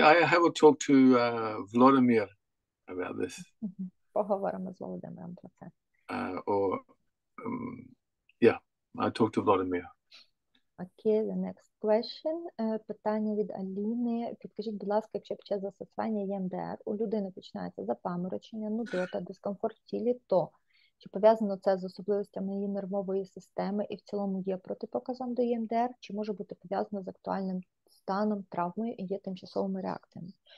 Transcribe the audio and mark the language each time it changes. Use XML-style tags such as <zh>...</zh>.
<en>I have a talk to Vladimir about this.</en> <uk>Поговоримо з Володимиром про це.</uk> <en>Or yeah, I talk to Vladimir. Окей, the next question.</en> <uk>Питання від Аліни. Підкажіть, будь ласка, якщо під час застосування ЄМДР у людини починається запаморочення, нудота, дискомфорт в тілі, то чи пов'язано це з особливостями її нервової системи і в цілому є протипоказом до ЄМДР, чи може бути пов'язано з актуальним станом, травмою і є тимчасовими реакціями?</uk>